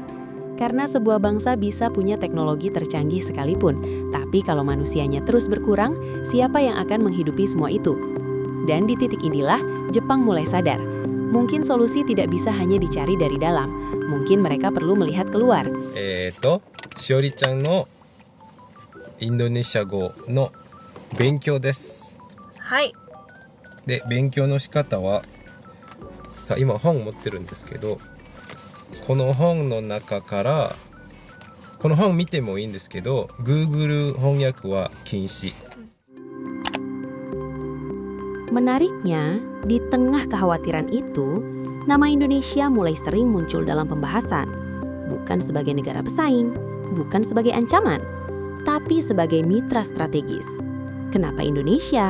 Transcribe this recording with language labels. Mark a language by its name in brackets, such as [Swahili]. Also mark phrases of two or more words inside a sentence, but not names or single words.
[Indonesian] Karena sebuah bangsa bisa punya teknologi tercanggih sekalipun, tapi kalau manusianya terus berkurang, siapa yang akan menghidupi semua itu? Dan di titik inilah, Jepang mulai sadar. Mungkin solusi tidak bisa hanya dicari dari dalam. Mungkin mereka perlu melihat keluar. [Japanese] しおりちゃんのインドネシア語の勉強です。はい。で、勉強の仕方は、今本持ってるんですけど、この本の中からこの本見てもいいんですけど Google 翻訳は禁止. [Indonesian] Menariknya, di tengah kekhawatiran itu, nama Indonesia mulai sering muncul dalam pembahasan. Bukan sebagai negara pesaing, bukan sebagai ancaman, tapi sebagai mitra strategis. Kenapa Indonesia?